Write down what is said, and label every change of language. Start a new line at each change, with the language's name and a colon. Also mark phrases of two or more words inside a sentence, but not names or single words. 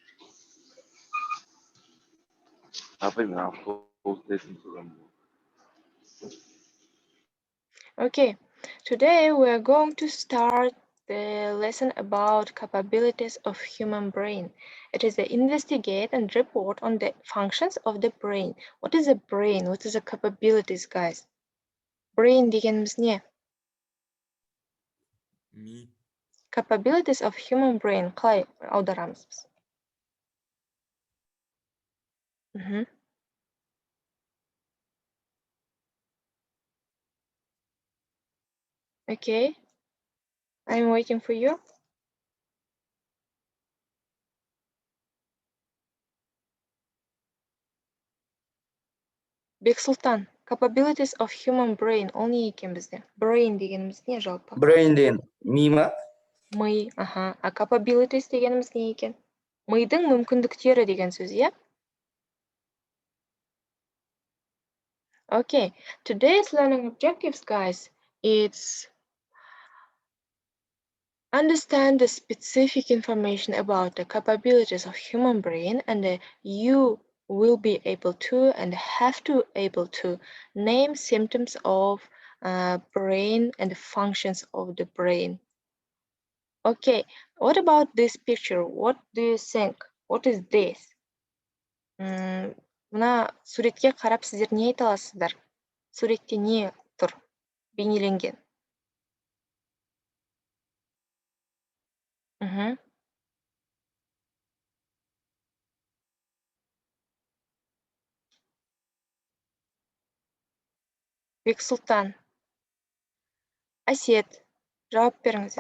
English: Okay, today we are going to start the lesson about capabilities of human brain. It is to investigate and report on the functions of the brain. What is a brain? What is the capabilities, guys?
Kazakh: Brain дегеніміз не?
English: Capabilities of human brain.
Kazakh: Қалай аударамыз біз?
English: Okay, I'm waiting for you. Бексұлтан, capabilities of human brain,
Kazakh: ол не екен бізде? Brain дегеніміз не жалпы? Brain деген ми ма? Ми, аха. А capabilities дегеніміз не екен? Мидың мүмкіндіктері деген сөз, иә?
English: Okay, today's learning objectives, guys, it's understand the specific information about the capabilities of human brain, and you will be able to and have to able to name symptoms of brain and the functions of the brain. Okay, what about this picture? What do you think? What is this?
Kazakh: Мына суретке қарап сіздер не айта аласыздар? Суретте не тұр? Бейнеленген. Бексұлтан, Әсет, жауап беріңіздер.